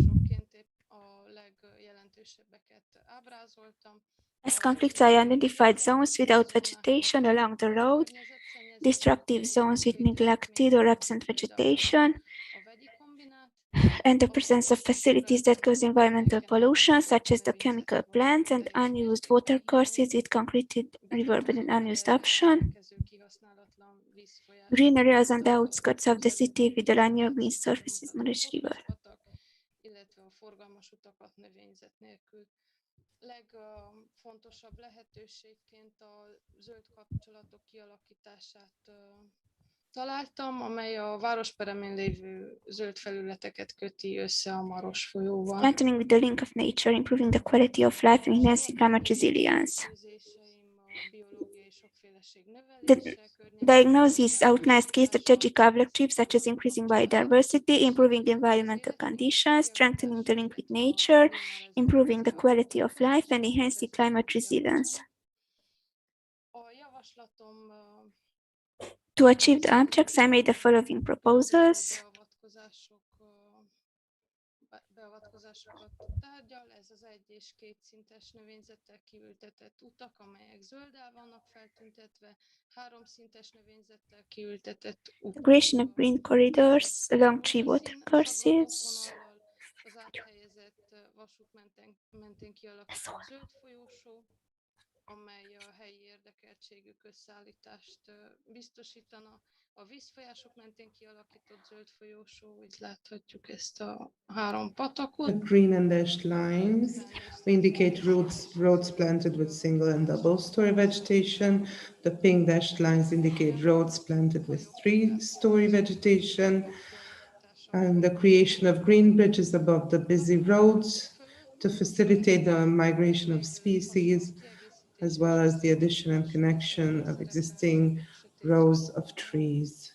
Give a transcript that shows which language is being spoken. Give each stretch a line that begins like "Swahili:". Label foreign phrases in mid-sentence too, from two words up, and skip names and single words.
English: As conflicts, I identified zones without vegetation along the road, destructive zones with neglected or absent vegetation, and the presence of facilities that cause environmental pollution, such as the chemical plants and unused water courses with concreted riverbed and unused option. Green areas on the outskirts of the city with the linear green surfaces, Mureș River.
Hungarian: Legfontosabb lehetőségként a zöld kapcsolatok kialakítását találtam, amely a városperemén lévő zöld felületeket köti össze a Maros folyóval.
English: Strengthening with the link of nature, improving the quality of life and enhancing climate resilience. The diagnosis outlines key strategic objectives such as increasing biodiversity, improving environmental conditions, strengthening the link with nature, improving the quality of life, and enhancing climate resilience. To achieve the objects, I made the following proposals.
Hungarian: Ez az 1- és 2 szintes növényzettel kiültetett utak, amelyek zölddel vannak feltüntetve, 3 szintes növényzettel kiültetett utak.
English: The creation of green corridors along 3 water courses.
Hungarian: Az áthelyezett vasút mentén kialakított zöld folyósó, amely a helyi érdekeltségű összeállítást biztosítana. A vízfolyások mentén kialakított zöld folyósó, itt láthatjuk ezt a 3 patakot.
English: The green and dashed lines indicate roads planted with single and double story vegetation. The pink dashed lines indicate roads planted with 3-story vegetation. And the creation of green bridges above the busy roads to facilitate the migration of species, as well as the addition and connection of existing rows of trees.